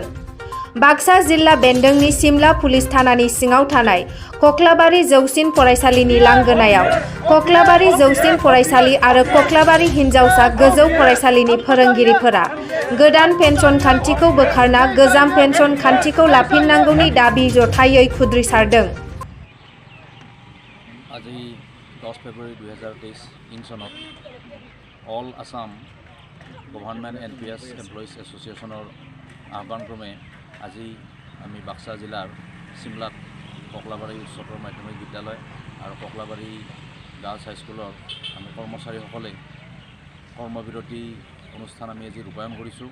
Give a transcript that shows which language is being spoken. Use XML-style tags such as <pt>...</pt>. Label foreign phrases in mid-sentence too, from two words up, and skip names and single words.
<brx>बाक्सा जिल्ला बेन्दोंनि सिमला पुलिस थानानि सिङाव थानाय कक्लाबारि जौसिन फरायसालिनि लांगोनायाव कक्लाबारि जौसिन फरायसालि आरो कक्लाबारि हिनजावसा गोजौ फरायसालिनि फोरोंगिरिफोरा गोदान पेन्सन खान्थिखौ बोखारना गोजाम पेन्सन खान्थिखौ लाफिननांगौनि दाबि जथायै खुद्रिसारदों।</brx> <as>আজি 10 ফেব্ৰুৱাৰী 2023 ইং চনত অল আসাম গভৰ্ণমেণ্ট NPS এমপ্লয়িজ এছ'চিয়েশ্যনৰ আহ্বানক্ৰমে আজি আমি বাক্সা জিলাৰ চিমলাত কক্লাবাৰী উচ্চতৰ মাধ্যমিক বিদ্যালয় আৰু কক্লাবাৰী গাৰ্লছ হাইস্কুলৰ আমি কৰ্মচাৰীসকলে কৰ্মবিৰতি অনুষ্ঠান আমি আজি ৰূপায়ণ কৰিছোঁ।</as>